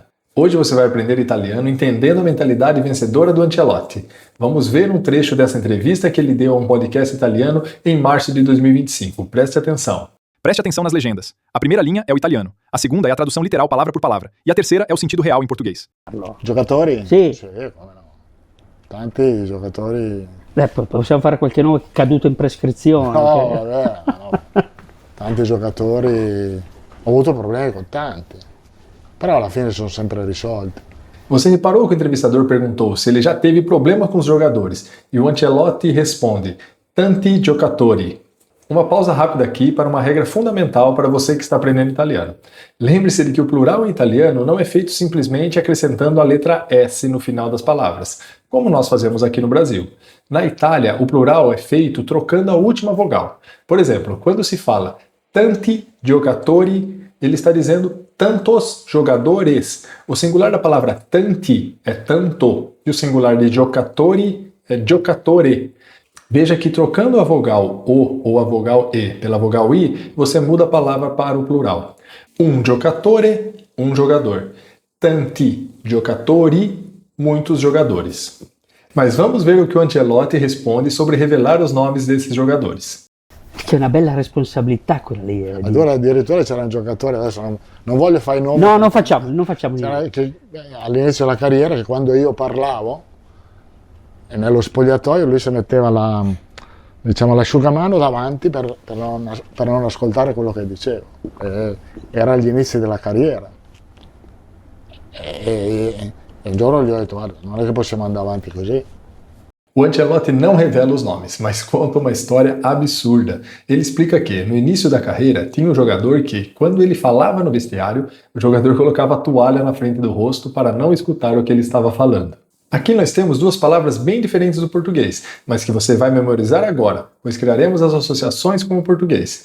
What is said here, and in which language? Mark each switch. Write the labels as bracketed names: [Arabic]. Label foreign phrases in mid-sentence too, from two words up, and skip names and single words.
[Portuguese] Hoje você vai aprender italiano entendendo a mentalidade vencedora do Ancelotti. Vamos ver um trecho dessa entrevista que ele deu a um podcast italiano em março de 2025. Preste atenção. Preste atenção nas legendas. A primeira linha é o italiano, a segunda é a tradução literal palavra por palavra, e a terceira é o sentido real em português. [Italian] Giocatori? Sì. Sì, come no. Tanti giocatori... Possiamo fare qualche nome caduto in prescrizione. No, vabbè, no. Tanti giocatori... Ho avuto problemi con tanti, però alla fine sono sempre risolti. [Portuguese] Você reparou que o entrevistador perguntou se ele já teve problema com os jogadores, e o Ancelotti responde, [Italian] tanti giocatori. [Portuguese] Uma pausa rápida aqui para uma regra fundamental para você que está aprendendo italiano. Lembre-se de que o plural em italiano não é feito simplesmente acrescentando a letra S no final das palavras, como nós fazemos aqui no Brasil. Na Itália, o plural é feito trocando a última vogal. Por exemplo, quando se fala [Italian] tanti giocatori, [Portuguese] ele está dizendo tantos jogadores. O singular da palavra tanti é tanto, e o singular de giocatori é giocatore. Veja que trocando a vogal O ou a vogal E pela vogal I, você muda a palavra para o plural. Um giocatore, um jogador. [Italian] Tanti giocatori, [Portuguese] muitos jogadores. Mas vamos ver o que o Ancelotti responde sobre revelar os nomes desses jogadores. [Italian] C'è una bella responsabilità quella lì. Allora addirittura c'era un giocatore, adesso non voglio fare i nomi. No, non facciamo niente. Che, all'inizio della carriera, che quando io parlavo, e nello spogliatoio lui si metteva l'asciugamano davanti per non ascoltare quello che dicevo. Era agli inizi della carriera. E un giorno gli ho detto, guarda, non è che possiamo andare avanti così. [Portuguese] O Ancelotti não revela os nomes, mas conta uma história absurda. Ele explica que, no início da carreira, tinha um jogador que, quando ele falava no vestiário, o jogador colocava a toalha na frente do rosto para não escutar o que ele estava falando. Aqui nós temos duas palavras bem diferentes do português, mas que você vai memorizar agora, pois criaremos as associações com o português.